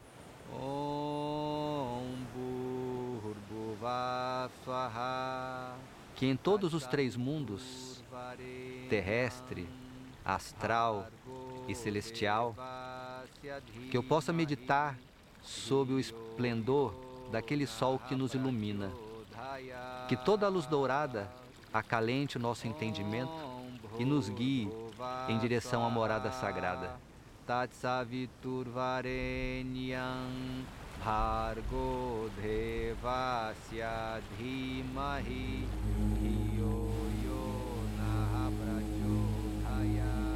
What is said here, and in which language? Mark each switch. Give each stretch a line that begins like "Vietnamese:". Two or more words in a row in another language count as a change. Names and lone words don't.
Portuguese: Que em todos os três mundos, terrestre, astral e celestial, que eu possa meditar sob o esplendor daquele sol que nos ilumina, que toda a luz dourada acalente o nosso entendimento e nos guie em direção à morada sagrada.
Sanskrit: Tatsavitur varenyam bhargo devasya dhimahi dhiyo yo na prachodhaya.